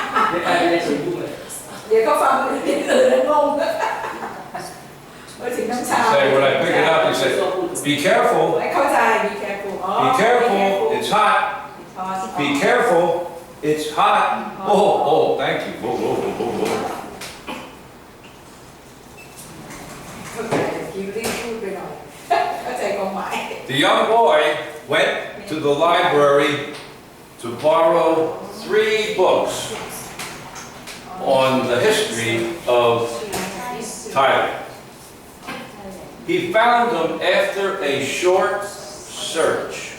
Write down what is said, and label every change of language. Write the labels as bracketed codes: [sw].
[th] เดี๋ยวก็ฟังคนอื่นแล้วงงไว้ถึงน้ำชา [en] Say, when I pick it up, you say, be careful, [th] ไม่เข้าใจ [en] be careful [th] อ๋อ [en] be careful, it's hot. Be careful, it's hot. Oh, oh, thank you. Whoa, whoa, whoa, whoa, whoa. [th] เข้าใจคิวรีบพูดไปหน่อยเข้าใจความหมาย [en] The young boy went to the library to borrow 3 books on the history of Thailand. He found them after a short search.